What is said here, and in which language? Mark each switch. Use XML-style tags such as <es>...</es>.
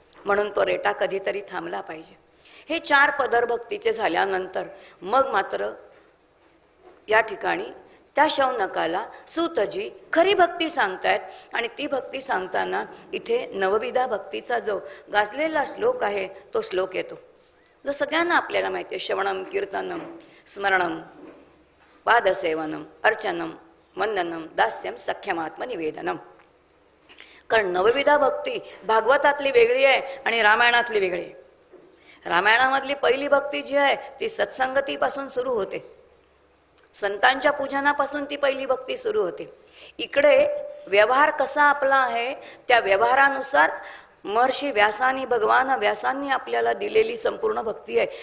<mr>म्हणून तो रेटा कधीतरी थांबला पाहिजे. हे 4 पदर भक्तीचे झाल्यानंतर मग मात्र या ठिकाणी त्या शौनकाला सूतजी खरी भक्ती सांगतायत. आणि ती भक्ती सांगताना इथे नवविधा भक्तीचा जो गाजलेला श्लोक आहे तो श्लोक येतो, जो सगळ्यांना आपल्याला माहिती आहे.</mr> <sa>श्रवणम कीर्तनम स्मरणम पादसेवनम अर्चनम वंदनम दास्यम सख्यमात्मनिवेदनम.</sa> <mr>कारण नवविधा भक्ती भागवतातली वेगळी आहे आणि रामायणातली वेगळी आहे. रामायणामधली पहिली भक्ती जी आहे ती सत्संगतीपासून सुरू होते, संतांच्या पूजनापासून ती पहिली भक्ती सुरू होते. इकडे व्यवहार कसा आपला आहे त्या व्यवहारानुसार महर्षी व्यासांनी, भगवान व्यासांनी आपल्याला दिलेली संपूर्ण भक्ती आहे.</mr>